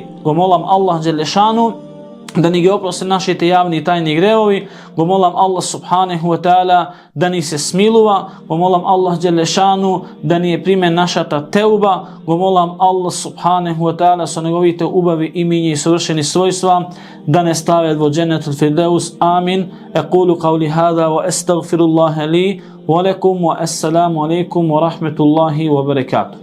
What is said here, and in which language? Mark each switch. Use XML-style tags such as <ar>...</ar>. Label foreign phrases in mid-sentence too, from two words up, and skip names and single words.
<mk>Го молам Аллах</mk> <ar>جل شأنه</ar> <mk>да ни ги опрости нашите јавни и тајни гревови. Го молам Аллах</mk> <ar>سبحانه وتعالى</ar> <mk>да ни се смилува. Го молам Аллах</mk> <ar>جل شأنه</ar> <mk>да ни приме нашата теуба. Го молам Аллах</mk> <ar>سبحانه وتعالى</ar> <mk>со неговите убави имиња и совршени својства да не стават во</mk> <ar>جنة الفردوس.</ar> <mk>Амин.</mk> <ar>أقول قولي هذا وأستغفر الله لي ولكم والسلام عليكم ورحمة الله وبركاته.</ar>